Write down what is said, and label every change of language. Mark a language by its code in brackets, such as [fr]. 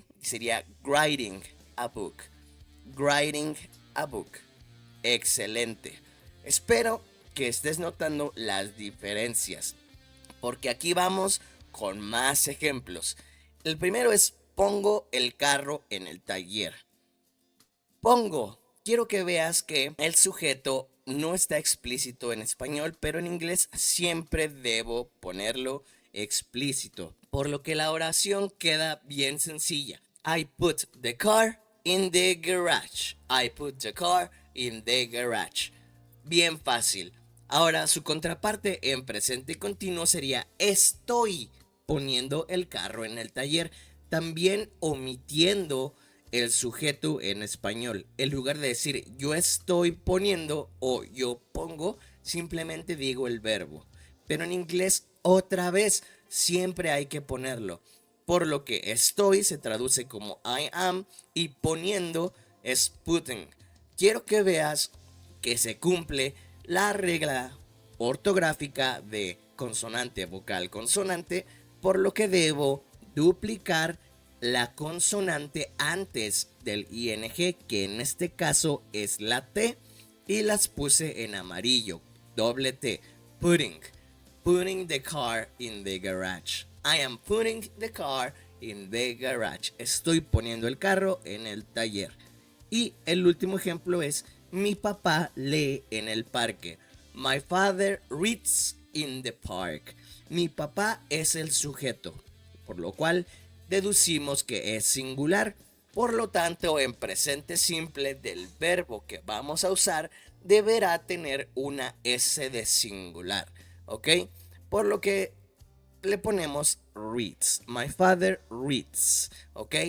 [en] Sería writing a book, writing a book. [es] Excelente. Espero que estés notando las diferencias, porque aquí vamos con más ejemplos. El primero es pongo el carro en el taller. Pongo. Quiero que veas que el sujeto no está explícito en español, pero en inglés siempre debo ponerlo explícito, por lo que la oración queda bien sencilla. [en] I put the car in the garage. I put the car in the garage. [es] Bien fácil. Ahora su contraparte en presente continuo sería estoy poniendo el carro en el taller, también omitiendo el sujeto en español. En lugar de decir yo estoy poniendo o yo pongo, simplemente digo el verbo. Pero en inglés otra vez siempre hay que ponerlo. Por lo que estoy se traduce como [en] I am [es] y poniendo es putting. Quiero que veas que se cumple la regla ortográfica de consonante, vocal, consonante, por lo que debo duplicar la consonante antes del ing, que en este caso es la T, y las puse en amarillo, doble T, [en] putting the car in the garage. I am putting the car in the garage. [es] Estoy poniendo el carro en el taller. Y el último ejemplo es mi papá lee en el parque. [en] My father reads in the park. [es] Mi papá es el sujeto, por lo cual deducimos que es singular. Por lo tanto, en presente simple del verbo que vamos a usar deberá tener una S de singular, ¿ok? Por lo que le ponemos reads. [en] My father reads, [es] ¿ok?